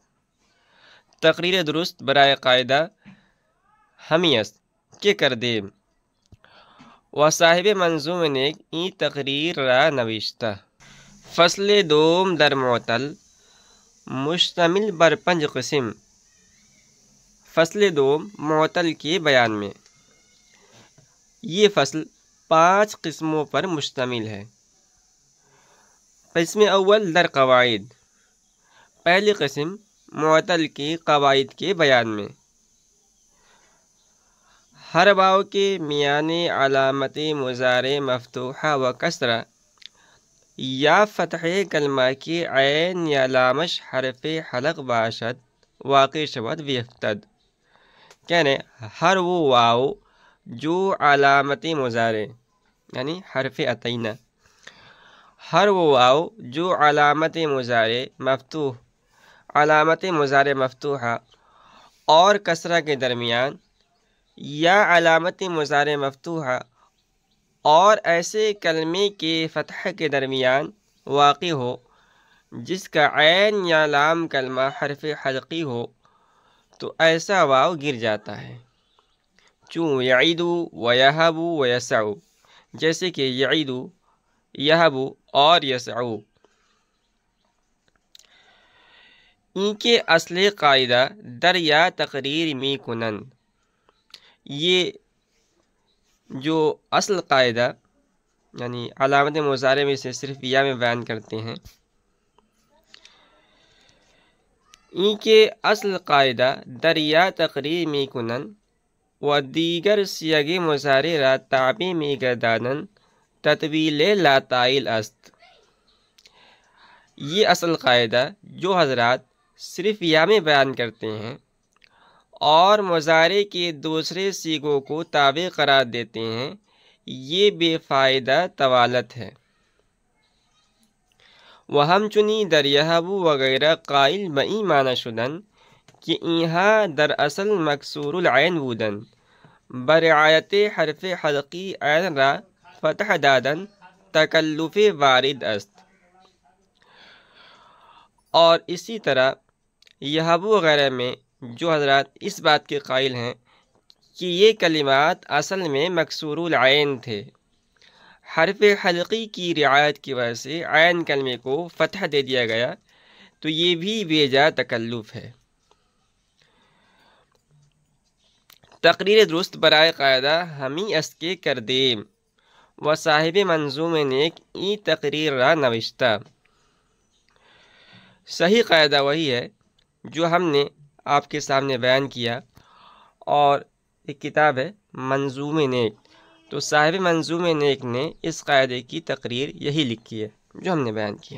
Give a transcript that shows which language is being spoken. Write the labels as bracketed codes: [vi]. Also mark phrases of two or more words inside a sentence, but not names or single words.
[fa] تقریر درست برای قاعدہ ہمی است که کردیم و صاحب منظوم نیک این تقریر را نوشته۔ فصل دوم در معطل، مشتمل بر 5 قسم۔ [ur] فصل دوم معطل کے بیان میں، یہ فصل 5 قسموں پر مشتمل ہے۔ [fa] قسم اول در قواعد، [ur] پہلی قسم معطل کے قواعد کے بیان میں۔ [fa] ہر واو کے میانے علامت مضارع مفتوحہ و کسرہ یا فتح کلمہ کے عین یا لامش حرف حلق باشد واقع شود بیفتد، [ur] یعنی ہر وہ واو جو علامت مضارع یعنی حرف عطینہ، ہر وہ واو جو علامت مضارع مفتوحہ اور کسرہ کے درمیان یا علامت مضارع مفتوحہ اور ایسے کلمے کے فتح کے درمیان واقع ہو جس کا عین یا لام کلمہ حرف حلقی ہو تو ایسا واو گر جاتا ہے، [fa] چون یعید و یہب و یسع، [ur] جیسے کہ یعید، یہب اور یسع۔ [fa] ان کے اصل قاعدہ در یا تقریر می کنند، [ur] یہ جو اصل قاعدہ یعنی علامت مضارع میں سے صرف یا میں بیان کرتے ہیں، [fa] ان کے اصل قاعدہ در یا تقریر می کنن و دیگر سیغ مضارع را تابع می گردانن تطویل لا تائل است۔ [ur] یہ اصل قاعدہ جو حضرات صرف یا میں بیان کرتے ہیں اور مضارع کے دوسرے سیغوں کو تابع قرار دیتے ہیں، یہ بے فائدہ طوالت ہے۔ [fa] و همچنین در یهب وغیرہ قائل به این معنی شدن که اینها در اصل مکسور العین بودن، برعایت حرف حلقی عین را فتح دادن تکلف وارد است۔ [ur] اور اسی طرح یہب وغیرہ میں جو حضرات اس بات کے قائل ہیں کہ یہ کلمات اصل میں مکسور العین تھے، حرف حلقی کی رعایت کی وجہ سے عین کلمے کو فتح دے دیا گیا، تو یہ بھی بیجا تکلف ہے۔ [fa] تقریر درست برائے قاعدہ ہمی است کے کردیم و صاحب منظوم نیک ای تقریر را نوشتہ۔ [ur] صحیح قاعدہ وہی ہے جو ہم نے آپ کے سامنے بیان کیا، اور ایک کتاب ہے منظوم نیک، تو صاحب منظوم نیک نے اس قاعدے کی تقریر یہی لکھی ہے جو ہم نے بیان کیا۔